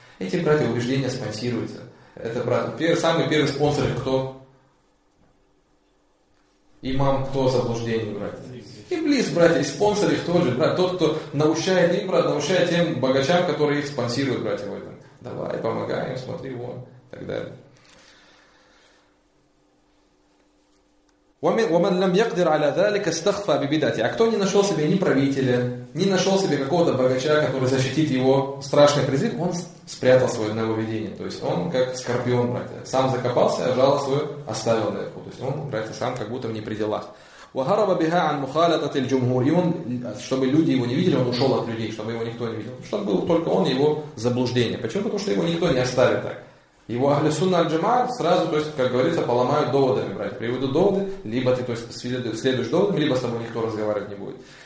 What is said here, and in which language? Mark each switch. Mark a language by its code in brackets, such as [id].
[ru] Эти, братья, убеждения спонсируются. Это, брат, самый первый спонсор, кто? Имам, кто заблуждение, братья? Иблис, братья, и спонсор их тоже, брат. Тот, кто научает им, брат, научает тем богачам, которые их спонсируют, братья, в этом. Давай, помогаем, смотри, вон, и так далее. [ar] ومن لم يقدر على ذلك استخفى ببدعته. [ru] А кто не нашел себе ни правителя, не нашел себе какого-то богача, который защитит его страшный призыв, он спрятал свое нововведение. То есть он как скорпион, братья. Сам закопался, а жало свое оставил наверху. То есть он, братья, сам как будто не при делах. [ar] وهرب بها عن مخالطة الجمهور. [ru] И он, чтобы люди его не видели, он ушел от людей, чтобы его никто не видел. Чтобы был только он и его заблуждение. Почему? Потому что его никто не оставит так. Его ахли сунна аль-джамаа сразу, то есть, как говорится, поломают доводами, братья. Приведут доводы, либо ты, то есть, следуешь доводам, либо с тобой никто разговаривать не будет.